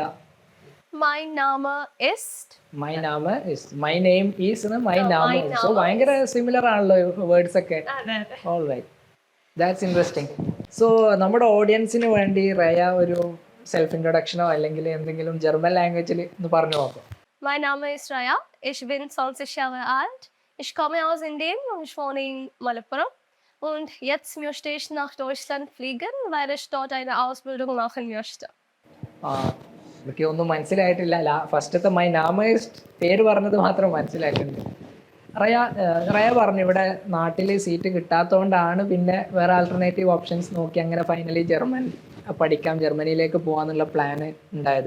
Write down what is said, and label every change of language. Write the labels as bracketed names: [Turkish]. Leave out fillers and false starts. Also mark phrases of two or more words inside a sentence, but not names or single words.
[German] Mein Name ist. Mein Name ist. [English] my name is [German] mein Name. [Malayalam] സോ ഭയങ്കര സിമിലർ ആണല്ലോ വേർഡ്സ് ഒക്കെ. [English] All right, that's interesting. [Malayalam] സോ നമ്മുടെ ഓഡിയൻസിന് വേണ്ടി റയ ഒരു [English] self introduction [Malayalam] അല്ലെങ്കിൽ എന്തെങ്കിലും [English] German language [Malayalam] ഒന്ന് പറഞ്ഞു നോക്കാം. [German] Mein Name ist Raya. Ich bin 20 Jahre alt. Ich komme aus Indien und ich wohne in Malappuram. Und jetzt möchte ich nach Deutschland fliegen, weil ich dort eine Ausbildung machen möchte. [Malayalam] എനിക്ക് ഒന്നും മനസ്സിലായിട്ടില്ല. ഫസ്റ്റത്തെ മൈ നാമേഴ്സ് പേര് പറഞ്ഞത് മാത്രം മനസ്സിലായിട്ടുണ്ട്. റയ പറഞ്ഞു ഇവിടെ നാട്ടിൽ സീറ്റ് കിട്ടാത്തതുകൊണ്ടാണ് പിന്നെ വേറെ [English] alternative options [Malayalam] നോക്കി അങ്ങനെ ഫൈനലി ജർമ്മൻ പഠിക്കാം, ജർമ്മനിയിലേക്ക് പോകാന്നുള്ള പ്ലാന് ഉണ്ടായത്.